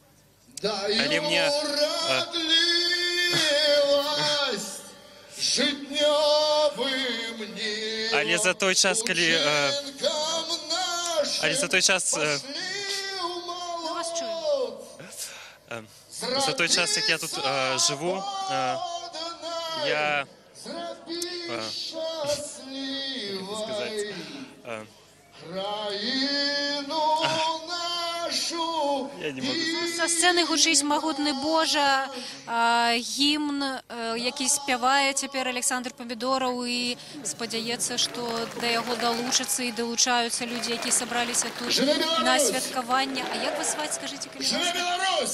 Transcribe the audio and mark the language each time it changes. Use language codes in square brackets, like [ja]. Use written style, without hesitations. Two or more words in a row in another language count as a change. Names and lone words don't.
[be] Але мне... Але за той час, калі... Але за той час... За той час, як я тут живу, я... [ru] Я не могу. [be] Са сцэны гучыць «Магутны Божа», гімн, які спявае цяпер Александр Памідораў, і спадзяецца, што да яго далучацца і далучаюцца людзі, якія сабраліся тут на святкаванне. А як вас зваць, скажыце, калі Жыве Беларусь!